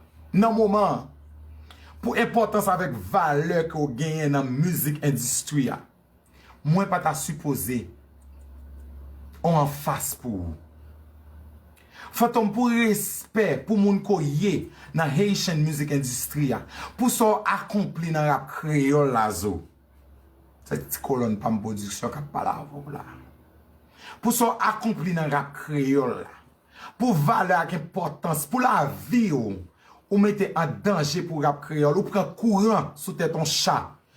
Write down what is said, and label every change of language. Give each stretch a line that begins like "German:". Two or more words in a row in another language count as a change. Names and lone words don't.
Haitian Creole: Nan moman, pou enpòtans avèk valè ke ou genyen nan mizik endistri a, mwen pa ta sipoze ou an fas pou ou. Fòt ou pou respè pou moun ko ye nan
English: Haitian music industry
Haitian Creole: a, pou sa akonpli nan rap kreyòl la zo. Se ti kolòn pa m pwodiksyon k ap pale avè ou la. Pou sa akonpli nan rap kreyòl la. Pou valè ak enpòtans, pou lavi ou, ou mete an danje pou rap kreyòl, ou pran kouran sou tèt yon cha.